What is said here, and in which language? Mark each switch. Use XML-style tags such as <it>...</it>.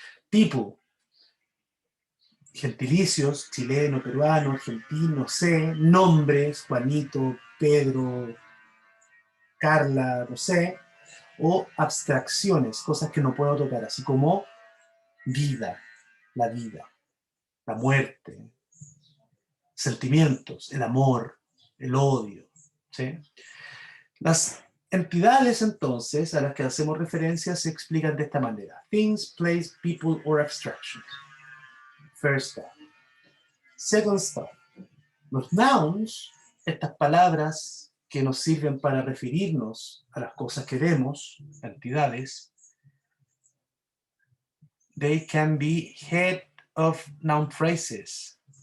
<es>People, gentilicios, chileno, peruano, argentino, sé, nombres, Juanito, Pedro, Carla, no sé, o abstracciones, cosas que no puedo tocar, así como vida, la muerte, sentimientos, el amor, el odio, ¿sí? Las entidades, entonces, a las que hacemos referencia se explican de esta manera.</es> <en>Things, place, people, or abstractions. First stuff. Second stuff.</en> <es>Los nouns, estas palabras que nos sirven para referirnos a las cosas que vemos, entidades,</es> <en>They can be head of noun phrases.</en>